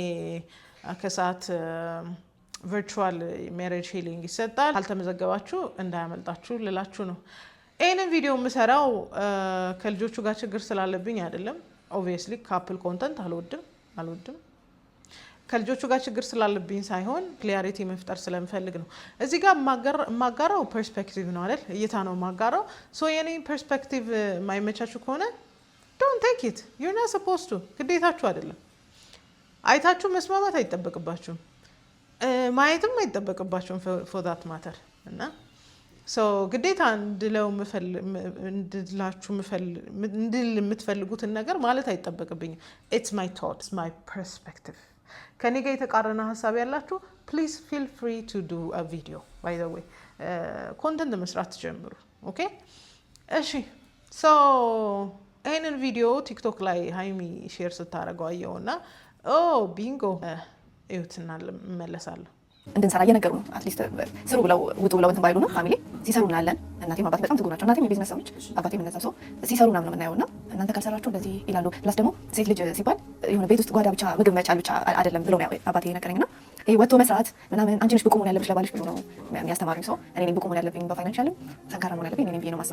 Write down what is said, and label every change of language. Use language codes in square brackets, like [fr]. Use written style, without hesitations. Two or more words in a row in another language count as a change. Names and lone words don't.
[am] ከሰዓት [en] virtual marriage healing [am] ይሰጣል ካልተመዘገባችሁ እንዳያመልጣችሁ ልላችሁ ነው ይሄንን ቪዲዮ የምሰራው ከልጆቹ ጋር ችግር ስላለብኝ አይደለም [en] obviously couple content [am] አልወድም ከልጆቹ ጋር ችግር ስላለብኝ ሳይሆን ክሊያሪቲ መፍጠር ስለምፈልግ ነው እዚህ ጋር ማጋራው ፐርስፔክቲቭ ነው አይደል እይታ ነው ማጋራው ሶ የኔ ፐርስፔክቲቭ ማይመቻችሁ ከሆነ [en] don't take it you're not supposed to [am] ግዴታችሁ አይደለም አይታችሁ መስማማት አይጠበቅባችሁም ማየትም አይጠበቅባችሁም [en] for that matter [am] እና so ግዴታ እንድል የምትፈልጉትን ነገር ማለት አይጠበቅብኝም [en] it's my thoughts my perspective [am] ከኔ ጋር የተቃረነ ሐሳብ ያላችሁ [en] please feel free to do a video by the way [am] ኮንተንት መስራት ጀምሩ ኦኬ እሺ so ይሄንን ቪዲዮ ቲክቶክ ላይ ሃይሚ ሼር ስታደርገው አየውና ቢንጎ እዩትና መለሳለሁ እንድንሰራ እየነገሩ ነው አትሊስት ስሩ ብለው ውጡ ብለው እንትን ባይሉ ነው ፋሚሊ ሲሰሩ እናለን እናቴም አባቴ በጣም ትጉ ናቸው እናቴም የቢዝነስ ሰዎች አባቴም እንደዛ ሰው ሲሰሩ ምናምን ነው የምናየውና እናንተ ካልሰራችሁ እንደዚህ ይላሉ ፕላስ ደግሞ ሴት ልጅ ሲባል የሆነ ቤት ውስጥ ጓዳ ብቻ ምግብ መቻል ብቻ አይደለም ብሎ ነው አባቴ ነገረኝና ይሄ ወጥቶ መስራት ምናምን አንቺ ነሽ ብቁ መሆን ያለብሽ ለባልሽ ብሎ ነው ያስተማሩኝ ሰው እኔ ነኝ ብቁ መሆን ያለብኝ በፋይናንሻልም ጠንካራ መሆን ያለብኝ እኔ ነኝ ብዬ ነው ማስበው